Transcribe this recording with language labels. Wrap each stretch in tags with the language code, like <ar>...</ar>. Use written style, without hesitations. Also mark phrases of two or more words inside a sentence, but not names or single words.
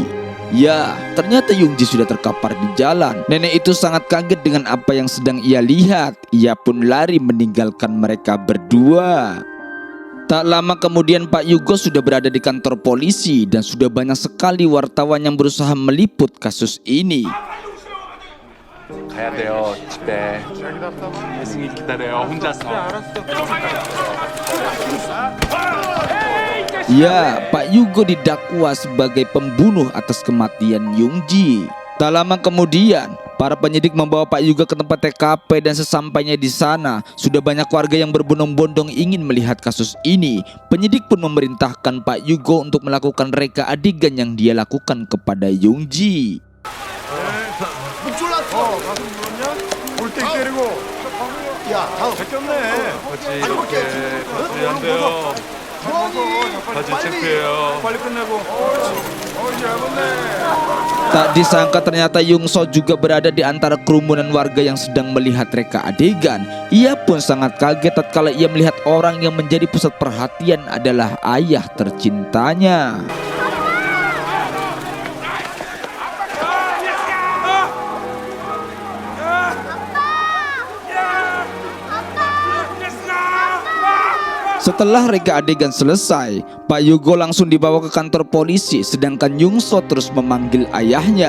<id>Ya, ternyata Yungji sudah terkapar di jalan. Nenek itu sangat kaget dengan apa yang sedang ia lihat. Ia pun lari meninggalkan mereka berdua. Tak lama kemudian Pak Yugo sudah berada di kantor polisi dan sudah banyak sekali wartawan yang berusaha meliput kasus ini.</id> <ko>가야 돼요. 집에. 예승이 기다려요. 혼자서. Ya, Pak Yugo didakwa sebagai pembunuh atas kematian Yungji. Tak lama kemudian, para penyidik membawa Pak Yugo ke tempat TKP dan sesampainya di sana, sudah banyak warga yang berbondong-bondong ingin melihat kasus ini. Penyidik pun memerintahkan Pak Yugo untuk melakukan reka adegan yang dia lakukan kepada Yungji. 가슴 누르면 골대 때리고. 야, 다음. 제꼈네. 바지 이렇게 바지 안 돼요. 바지 창피해요. 빨리 끝내고. 얇았네.</ko> <id>Tak disangka ternyata Yungso juga berada di antara kerumunan warga yang sedang melihat reka adegan. Ia pun sangat kaget tatkala ia melihat orang yang menjadi pusat perhatian adalah ayah tercintanya. Setelah reka adegan selesai, Pak Yugo langsung dibawa ke kantor polisi, sedangkan Yungso terus memanggil ayahnya.</id>